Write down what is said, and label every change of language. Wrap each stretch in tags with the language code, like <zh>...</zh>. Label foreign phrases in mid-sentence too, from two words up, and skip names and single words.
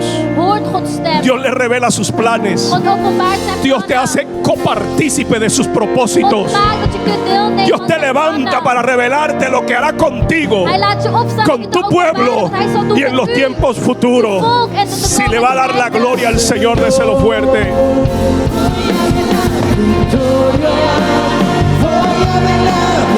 <nl>hoort Gods stem.</nl> <es>Dios le revela sus planes.</es> <nl>God openbaart zijn</nl> <es>Dios te</es> <nl>plannen.</nl> <es>hace copartícipe de sus</es> <nl>God</nl> <es>propósitos.</es> <nl>maakt dat je kunt deelnemen</nl> <es>Dios</es> <nl>aan</nl> <es>te</es> <nl>zijn</nl> <es>levanta</es> <nl>plannen.</nl> <es>para revelarte lo que hará contigo,</es> <nl>Hij laat je opstaan om je</nl> <es>con</es> <nl>te</nl> <es>tu</es> <nl>openbaren</nl> <es>pueblo</es> <nl>wat hij zal doen</nl> <es>y en</es> <nl>met</nl> <es>los</es> <nl>u.</nl> <es>tiempos futuros. Si le va a dar la gloria al Señor, déselo fuerte. Victoria, voy a verla.</es>